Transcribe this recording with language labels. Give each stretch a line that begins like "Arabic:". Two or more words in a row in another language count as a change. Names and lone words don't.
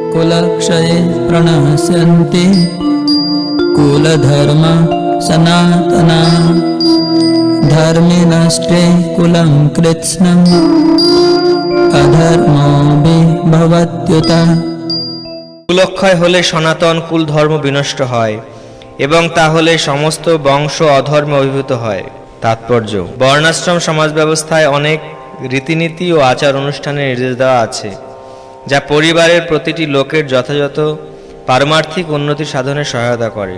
Sanskrit: कुलक्षये प्रणश्यन्ति कुलधर्म सनातना धर्मे नष्टे कुलं कृत्स्नम् अधर्मो विभवत्युत।
Bangla: কুলক্ষয় হলে সনাতন কুল ধর্ম বিনষ্ট হয় এবং তা হলে সমস্ত বংশ অধর্মে অভিভূত হয়। তাৎপর্য: বর্ণাশ্রম সমাজ ব্যবস্থায় অনেক রীতিনীতি ও আচার অনুষ্ঠানের নির্দেশ দেওয়া আছে, যা পরিবারের প্রতিটি লোকের যথাযথ পারমার্থিক উন্নতি সাধনে সহায়তা করে।